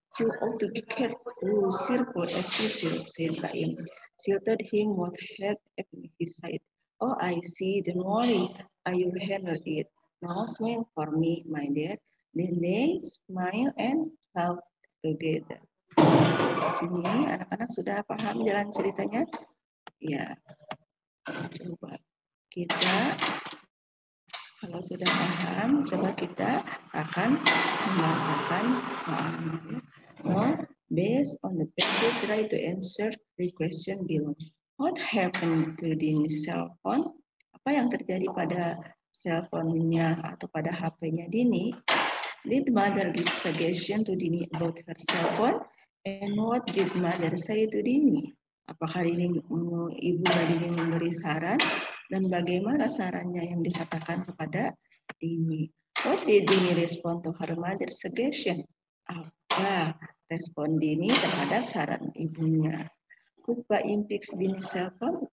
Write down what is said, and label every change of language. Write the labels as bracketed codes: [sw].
[en] You ought to be careful, cheerful as usual, said Baim. She told him what had happened. He said, oh, I see. Don't worry. I will handle it. Now smile for me, my dear. Then they smile and laugh together. [id] Sini anak-anak sudah paham jalan ceritanya? Ya, coba kita, kalau sudah paham, coba kita akan membacakan soalnya. Ya. [en] Now, based on the passage, try to answer the question below. What happened to Dini's cell phone? [id] Apa yang terjadi pada cell phone-nya atau pada HP-nya Dini? [en] Did mother give suggestion to Dini about her cell phone? And what did mother say to Dini? [id] Apakah ibu Dini memberi saran dan bagaimana sarannya yang dikatakan kepada Dini? [en] What did Dini respond to her mother's suggestion? [id] Apa respon Dini terhadap saran ibunya? [en] Could Baim fix Dini's cell phone?